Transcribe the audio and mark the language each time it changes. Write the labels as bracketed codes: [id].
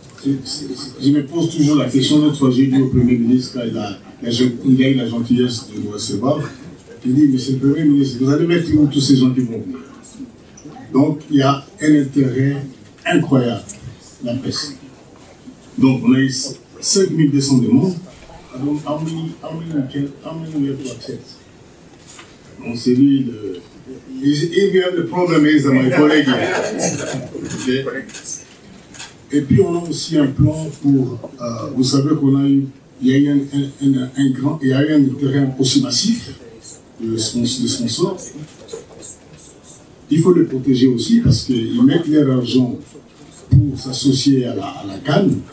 [fr] Je me pose toujours la question, l'autre fois, j'ai dit au Premier ministre, il a eu la gentillesse de nous recevoir. Il dit, monsieur le Premier ministre, vous allez mettre où tous ces gens qui vont venir? Donc, il y a un intérêt incroyable, la presse. Donc, on a eu 5200 demandes. Donc, [en] how many we have to accept? [fr] Donc, c'est lui le... [en] If you have the problem is my colleague. Okay. [fr] Et puis, on a aussi un plan pour... vous savez qu'on a eu... Il y a eu un intérêt aussi massif de sponsors. Il faut les protéger aussi parce qu'ils mettent leur argent pour s'associer à la CAN.